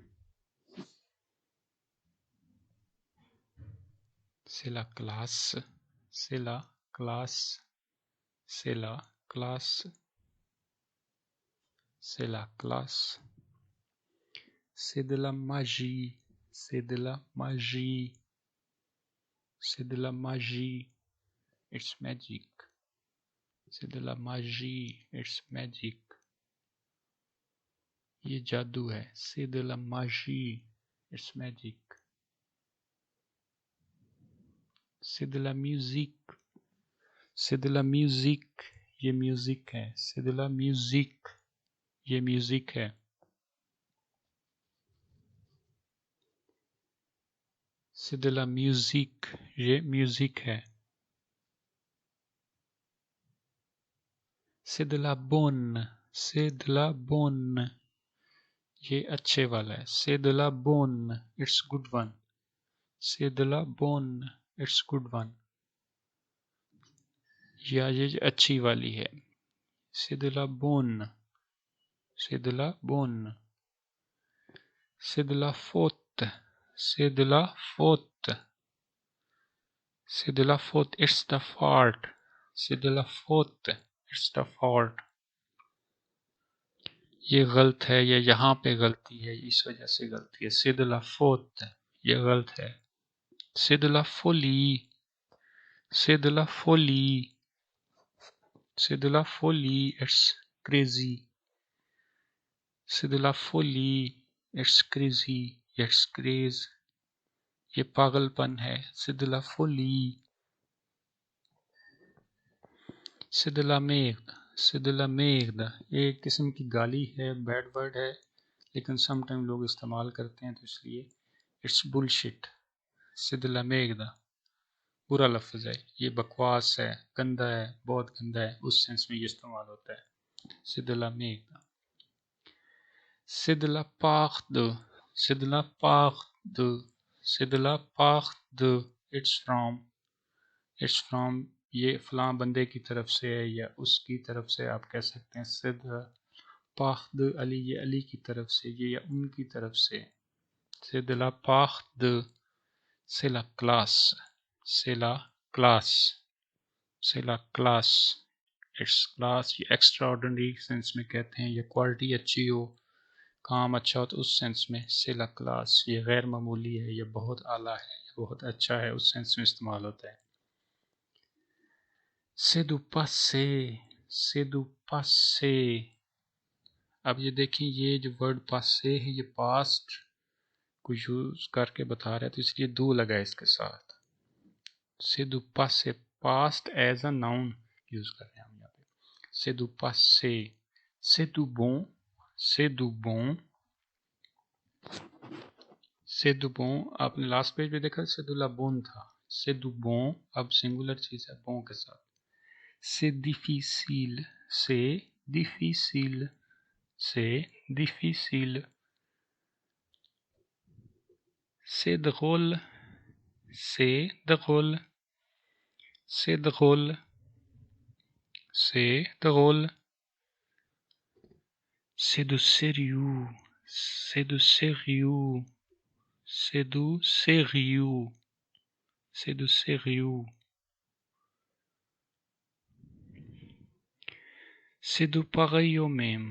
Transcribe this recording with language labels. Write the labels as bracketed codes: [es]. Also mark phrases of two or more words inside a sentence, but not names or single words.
[fr] c'est la classe, c'est la classe, c'est la classe, c'est la classe, c'est de la magie, c'est de la magie, c'est de la magie, [en] it's magic, [fr] c'est de la magie, [en] it's magic, [ur] یہ جادو ہے, [fr] c'est de la magie, [en] it's magic, [fr] c'est de la musique, c'est de la musique, [ur] یہ میوزک ہے, [fr] c'est de la musique, [ur] یہ میوزک ہے, [fr] c'est de la musique, [ur] یہ میوزک ہے, [fr] c'est de la bonne, c'est de la bonne, [ur] یہ اچھے والا ہے, [fr] c'est de la bonne, [en] it's good one, [fr] c'est de la bonne, [en] it's good one, [ur] یا یہ اچھی والی ہے, [fr] c'est de la bonne, c'est de la bonne, c'est de la faute, c'est de la faute, c'est de la faute, [en] it's the fault, [fr] c'est de la faute, [en] it's the fault, [ur] یہ غلط ہے، یہ یہاں پہ غلطی ہے، اس وجہ سے غلطی ہے, [fr] c'est de la faute, [ur] یہ غلط ہے, [fr] c'est de la folie, c'est de la folie, c'est de la folie, [en] it's crazy, [fr] c'est de la folie, [en] it's crazy, it's crazy, [ur] یہ پاگل پن ہے, [fr] c'est de la folie, c'est de la merde, c'est de la merde, [ur] یہ ایک قسم کی گالی ہے, [en] bad word [ur] ہے، لیکن سم ٹائم لوگ استعمال کرتے ہیں تو اس لیے [en] it's bullshit, [fr] c'est de la merde, [ur] برا لفظ ہے، یہ بکواس ہے، گندا ہے، بہت گندا ہے، اس سینس میں یہ استعمال ہوتا ہے, [fr] c'est de la merde, c'est de la part de, c'est de la part de, c'est de la part de, [en] it's from, [ur] یہ فلاں بندے کی طرف سے ہے یا اس کی طرف سے آپ کہہ سکتے ہیں, [fr] c'est de la part de [ur] علی، یہ علی کی طرف سے، یہ یا ان کی طرف سے, [fr] c'est de la part de, c'est la classe, c'est la classe, c'est la classe, [en] it's class, [ur] یہ [en] extra ordinary [ur] سینس میں کہتے ہیں، یہ کوالٹی اچھی ہو، کام اچھا ہو، تو اس سینس میں [fr] c'est la classe, [ur] یہ غیر معمولی ہے، یہ بہت اعلیٰ ہے، یہ بہت اچھا ہے، اس سینس میں استعمال ہوتا ہے. [fr] c'est du passé, c'est du passé, [ur] اب یہ دیکھیں، یہ جو ورڈ پاسے ہے یہ پاسٹ کو یوز کر کے بتا رہا ہے، تو اس لیے دو لگا ہے اس کے ساتھ, [fr] c'est du passé, [en] past as a noun [ur] یوز کر رہے ہیں ہم یہاں پہ, [fr] c'est du passé, c'est du bon, c'est du bon, c'est du bon, [ur] آپ نے [en] last page [ur] پہ دیکھا [fr] c'est de la bonne [ur] تھا, [fr] c'est du bon [ur] اب سنگولر چیز ہے bon کے ساتھ, [fr] c'est difficile, c'est difficile, c'est difficile, c'est drôle, c'est drôle, c'est drôle, c'est drôle, c'est du sérieux, c'est du sérieux, c'est du sérieux, c'est du sérieux, C'est du pareil au même.